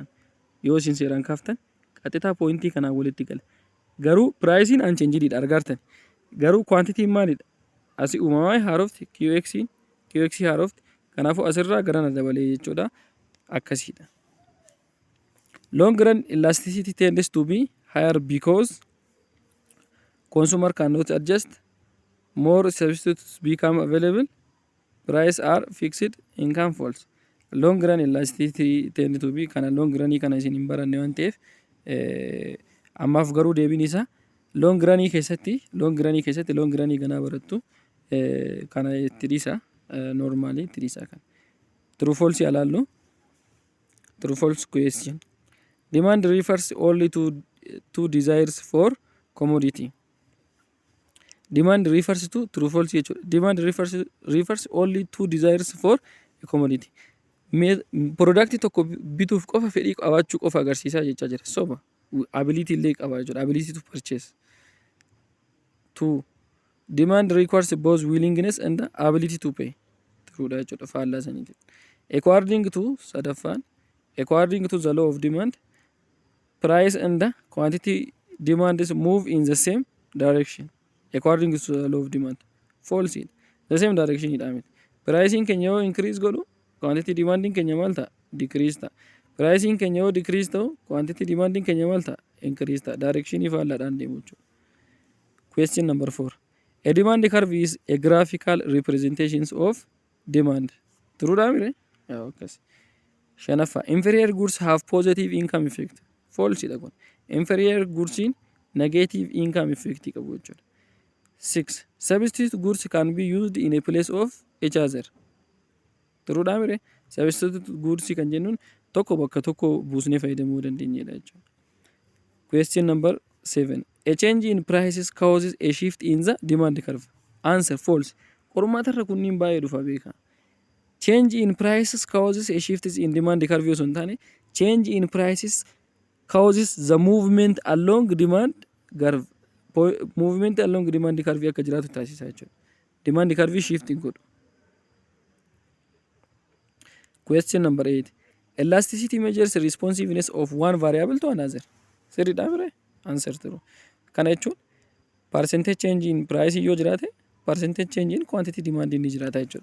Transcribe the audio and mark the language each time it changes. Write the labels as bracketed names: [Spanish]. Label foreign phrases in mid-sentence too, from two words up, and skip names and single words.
[Oromo] Yoo isin seeraan kaaftan qaxxitaa poointii kanaan walitti gala. Garuu piraayisiin unchangedidha argartan. Garuu quantitiin maalidha? Asii uumamaa haarofti QX haarofti. Kanaafuu asirraa garana dabalee jechuudha. Akkasiidha. [English] Long run elasticity tends to be higher because consumer cannot adjust, more substitutes become available, price are fixed, income falls. Long run elasticity tend to be [Oromo] kana [English] long run [Oromo] kana isin hin baranne waan ta'eef ammaaf garuu deebiin isaa [English] long run [Oromo] keessatti long run ganaa barattu kana itti dhiisa normally itti dhiisa kan. [English] True false ilaallu. True false question. Demand refers only to desires for commodity. Demand refers to true false jechuudha. Demand refers only to desires for a commodity. [Oromo] Product tokko bituuf qofa fedhii qabaachuu qofa agarsiisaa jechaa jira. Soba. Ability illee qaba jechuudha. [English] Ability to purchase. 2. Demand requires both willingness and the ability to pay. [Oromo] True dha jechuudha. Faallaa saniiti. [English] According to sadaffaan, according to the law of demand, price and the quantity demands move in the same direction. According to the law of demand. False. The same direction [Oromo] idha miti. Pricing keenya yoo increase godhu [English] quantity demanding [Oromo] keenya maal ta'a? Decrease ta'a. Pricing keenya yoo decrease ta'u [English] quantity demanding [Oromo] keenya maal ta'a? Increase ta'a. Direction faallaadhaan deemu jechuudha. [English] Question number 4. A demand curve is a graphical representations of demand. [Oromo] True dha mire? Okay. Shanaffaa. [English] Inferior goods have positive income effect. [Oromo] False dha kun. [English] Inferior goods in negative income effect [Oromo] qabu jechuudha. [English] 6. Substitute goods can be used in a place of each other. [Oromo] True dha mire? [English] Substitute goods [Oromo] kan jennuun tokko bakka tokko buusnee fayyadamuu dandeenyedha jechuudha. [English] Question number 7. A change in prices causes a shift in the demand curve. Answer false. [Oromo] Qormaatarra kunniin baay'ee dhufa beeka. [English] Change in prices causes a shift in demand curve [Oromo] yoo sun taane [English] change in prices causes the movement along demand curve. Movement along demand curve [Oromo] akka jiraatu taasisa jechuudha. [English] Demand curve shifting godhu. Question number 8. Elasticity measures responsiveness of one variable to another. [Oromo] Sirriidha mire? [English] Answer true. [Oromo] Kana jechuun [English] percentage change in price [Oromo] yoo jiraate [English] percentage change in quantity demand [Oromo] ni jiraata jechuudha.